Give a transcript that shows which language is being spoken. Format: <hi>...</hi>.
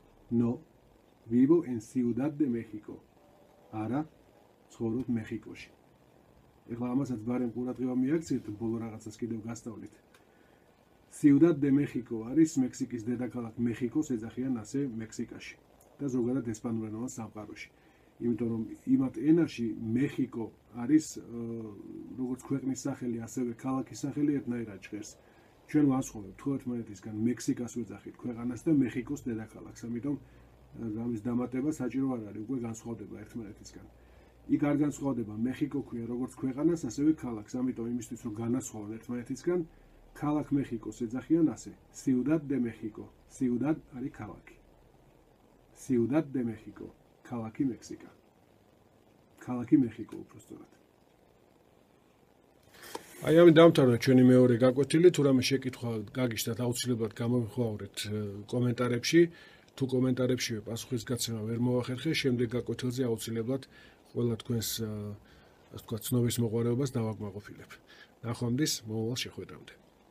<es>No, vivo en Ciudad de México.</es> <ka>არა, ცხოვრობ მეხიკოში. ეხლა ამასაც ბარემ ყურადღება მიაქციეთ, ბოლო რაღაცას კიდევ გასწავლით. Ciudad de México არის მექსიკის დედაქალაქ მეხიკოს ეძახიან ასე მექსიკაში და ზოგადად ესპანურენოვან სამყაროში. იმიტომ რომ იმათ ენაში მეხიკო არის როგორც ქვეყნის სახელი, ასევე ქალაქის სახელი ერთნაირად ჟღერს. ჩვენ ვასწავლებთ თუ ერთმანეთისგან მექსიკას ვეძახით ქვეყანას და მეხიკოს დედაქალაქს, ამიტომ ამის დამატება საჭირო არ არის, უკვე განსხვავდება ერთმანეთისგან. იქ არ განსხვავდება მეხიკო ქვია როგორც ქვეყანას, ასევე ქალაქს, ამიტომ იმისთვის რომ განასხვავონ ერთმანეთისგან, ქალაქ მეხიკოს ეძახიან ასე, Ciudad de México. Ciudad არის ქალაქი. Ciudad de México, ქალაქი მექსიკა. ქალაქი მეხიკო უბრალოდ. აი ამით დავამთავრეთ ჩვენი მეორე გაკვეთილი, თუ რამე შეკითხვა გაგიშთათ, აუცილებლად გამოვიხმაურეთ კომენტარებში. თუ კომენტარებშივე პასუხისგაცემა ვერ მოახერხე, შემდეგ გაკვეთილზე აუცილებლად ყველა თქვენს ასე ვთქვათ, ცნობის მოყვარეობას დავაკმაყოფილებ. ნახვამდის მომავალ შეხვედრამდე.</ka>